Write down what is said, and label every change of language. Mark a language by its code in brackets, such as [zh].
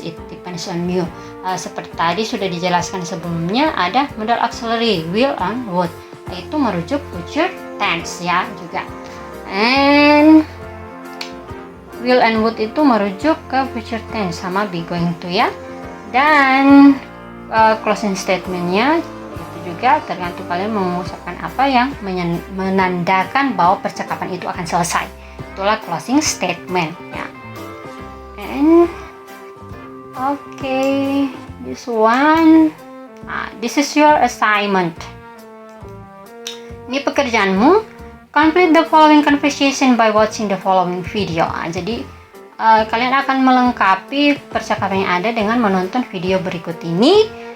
[en] It depends on you. [id] Seperti tadi sudah dijelaskan sebelumnya, ada modal auxiliary will and would, itu merujuk future tense ya juga, and will and would itu merujuk ke future tense sama be going to ya. Dan closing statementnya itu juga tergantung kalian mengucapkan apa yang menandakan bahwa percakapan itu akan selesai. Itulah closing statement ya. [en] And okay, this one, this is your assignment. [id] Ini pekerjaanmu. [en] Complete the following conversation by watching the following video. [id] Jadi kalian akan melengkapi percakapan yang ada dengan menonton video berikut ini.